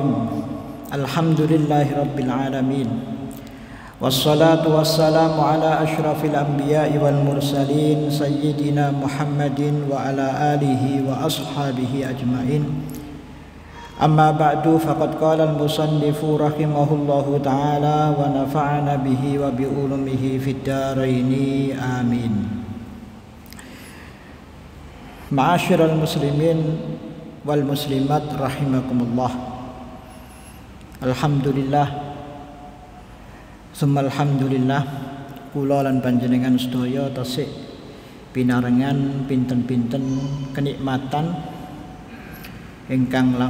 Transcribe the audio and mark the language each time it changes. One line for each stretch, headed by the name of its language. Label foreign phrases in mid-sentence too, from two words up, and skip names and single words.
Arabic: الحمد لله رب العالمين. والصلاة والسلام على أشرف الأنبياء والمرسلين سيدنا محمد وعلى آله وأصحابه أجمعين. أما بعد، فقد قال المصنف رحمه الله تعالى ونفعنا به وبعلومه في الدارين آمين. معاشر المسلمين والمسلمات رحمكم الله. الحمد لله ثم الحمد لله,
Javanese: kula lan panjenengan sedaya tasih pinarengan pinten-pinten kenikmatan ingkang